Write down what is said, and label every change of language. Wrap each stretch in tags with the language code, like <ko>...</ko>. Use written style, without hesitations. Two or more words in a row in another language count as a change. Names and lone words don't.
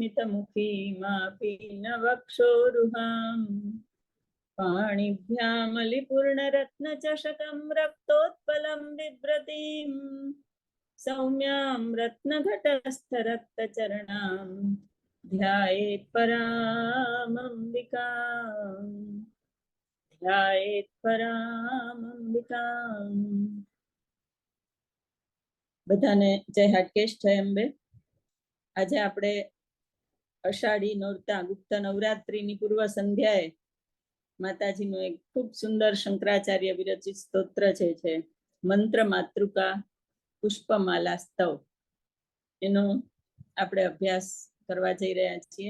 <sa>स्मितमुखीमापीनवक्षोरुहाम् पाणिभ्यामलिपूर्णरत्नचषकं रक्तोत्पलं बिभ्रतीं सौम्यां रत्नघटस्थरक्तचरणां ध्यायेत् परामम्बिकां ध्यायेत् परामम्बिकां।</sa> <gu>બધાને જય હાટકેશ, જય અંબે। આજે આપણે અષાઢી નોરતા ગુપ્ત નવરાત્રીની પૂર્વ સંધ્યાએ માતાજીનું એક ખૂબ સુંદર શંકરાચાર્ય વિરચિત સ્તોત્ર છે મંત્ર માતૃકા પુષ્પમાલા સ્તવ, એનો આપણે અભ્યાસ કરવા જઈ રહ્યા છીએ।</gu>